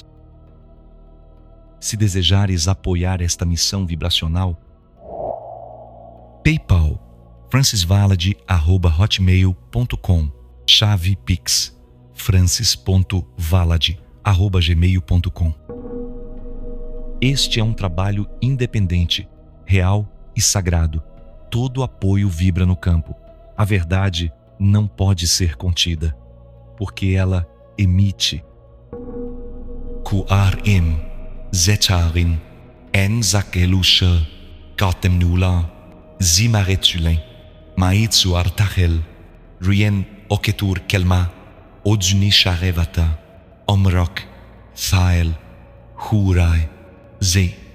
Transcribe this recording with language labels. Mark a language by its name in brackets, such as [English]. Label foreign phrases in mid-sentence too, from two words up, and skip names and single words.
[Portuguese] Se desejares apoiar esta missão vibracional, PayPal francisvalade@hotmail.com, chave Pix francis.valade@gmail.com. Este é um trabalho independente, real e sagrado. Todo apoio vibra no campo. A verdade não pode ser contida, porque ela emite. Ku'arim zetarin en zakelusha katemnula zimaretulin maitsu artachel rien oketur kelma odzuni sharevata omrok thael hurai ze